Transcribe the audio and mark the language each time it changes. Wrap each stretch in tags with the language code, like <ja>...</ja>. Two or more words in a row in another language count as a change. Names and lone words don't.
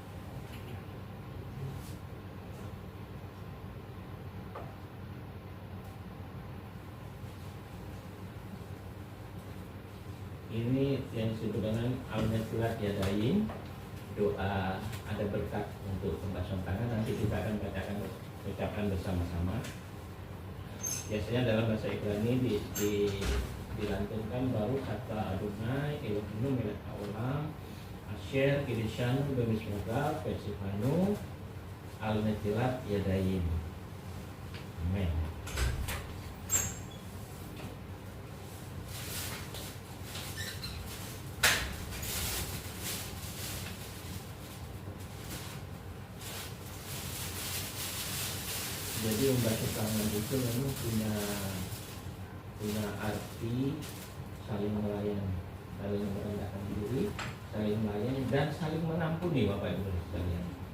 <id>Ini yang disebut dengan</id> <he>על נטילת ידיים,</he> <id>doa ada berkat untuk pembasuhan tangan. Nanti kita akan ucapkan bersama-sama. Biasanya dalam bahasa Ibrani dilantunkan baru kata</id> <he>אדוני אלוהינו מלך העולם אשר קדשנו במצוותיו וצונו על נטילת ידיים.</he> <id>Amin. Jadi membasuh tangan itu memang punya arti saling melayani, saling merendahkan diri, saling melayani dan saling mengampuni, Bapak Ibu sekalian.</id>